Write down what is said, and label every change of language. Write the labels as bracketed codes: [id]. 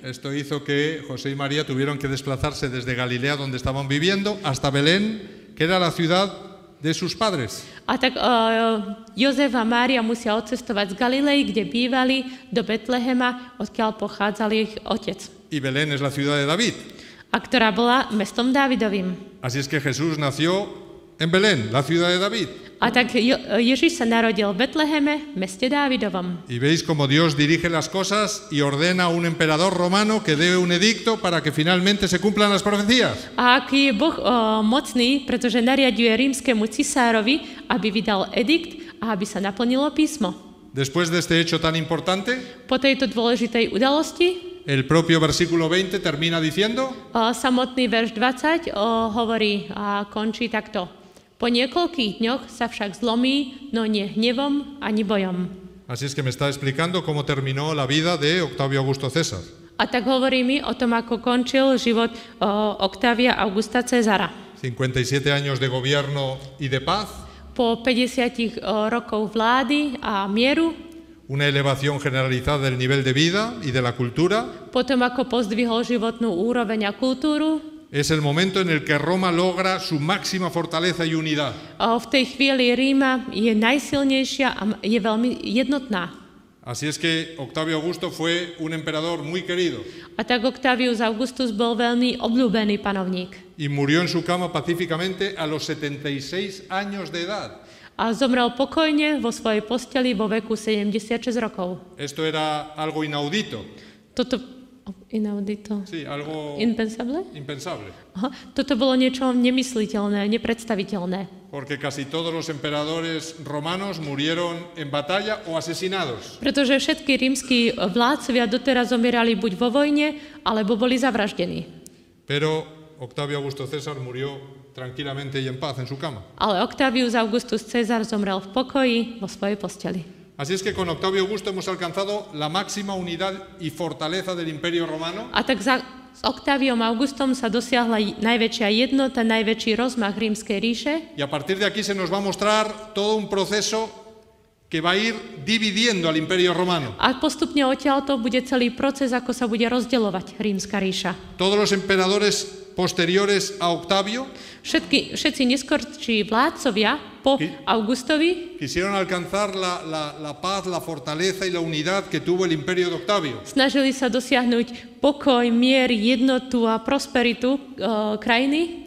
[es] Esto hizo que José y María tuvieron que desplazarse desde Galilea, donde estaban viviendo, hasta Belén, que era la ciudad de sus padres. [sk] A tak Jozef a Mária musia odcestovať z Galilei, kde bývali, do Betlehema, odkiaľ pochádzal ich otec. [es] Y Belén es la ciudad de David. [sk] A ktorá bola mestom Dávidovým. [es] Así es que Jesús nació en Belén, la ciudad de David. [sk] A tak Ježiš sa narodil v Betleheme, meste Dávidovom. [es] Y veis cómo Dios dirige las cosas y ordena a un emperador romano que dé un edicto para que finalmente se cumplan las profecías. [sk] A aký je Boh mocný, pretože nariaduje rímskemu cisárovi, aby vydal edikt a aby sa naplnilo písmo. [es] Después de este hecho tan importante, [sk] Po tejto dôležitej udalosti [es] el propio versículo 20 termina diciendo: [sk] samotný verš 20 hovorí a končí takto. Po niekoľkých dňoch sa však zlomí, no nie hnevom ani bojom. [es] Así es que me está explicando cómo terminó la vida de Octavio Augusto César. [sk] A tak hovorí mi o tom, ako končil život Octavia Augusta Cezara. [es] 57 años de gobierno y de paz, [sk] Po 50 rokov vlády a mieru, [es] una elevación generalizada del nivel de vida y de la cultura, [sk] potom ako pozdvihol životnú úroveň a kultúru, [es] Es el momento en el que Roma logra su máxima fortaleza y unidad. [sk] V tej chvíli Ríma je najsilnejšia a je veľmi jednotná. [es] Así es que Octavio Augusto fue un emperador muy querido. [sk] A tak Octavius Augustus bol veľmi obľúbený panovník. [es] Y murió en su cama pacíficamente a los 76 años de edad. [sk] A zomrel pokojne vo svojej posteli vo veku 76 rokov. [es] Esto era algo inaudito. [sk] Toto [es] inaudito. Sí, algo Impensable? impensable. [sk] Aha. Toto bolo niečo nemysliteľné, nepredstaviteľné. [es] Porque casi todos los emperadores romanos murieron en batalla o asesinados. [sk] Pretože všetky rímski vládcovia doteraz zomierali buď vo vojne, alebo boli zavraždení. [es] Pero Octavio Augusto César murió tranquilamente y en paz en su cama. [sk] Ale Octavius Augustus Cezar zomrel v pokoji vo svojej posteli. [es] Así es que con Octavio Augusto hemos alcanzado la máxima unidad y fortaleza del Imperio Romano. [sk] A tak s Octaviom Augustom sa dosiahla najväčšia jednota, najväčší rozmach rímskej ríše. [es] Y a partir de aquí se nos va a mostrar todo un proceso que va a ir dividiendo al Imperio Romano. [sk] A postupne odtiaľto bude celý proces, ako sa bude rozdeľovať rímska ríša. [es] Todos los emperadores posteriores a Octavio [sk] Všetci neskorší vládcovia po Augustovi [es] quisieron alcanzar la paz, la fortaleza y la unidad que tuvo el Imperio de Octavio. [sk] snažili sa dosiahnuť pokoj, mier, jednotu a prosperitu krajiny,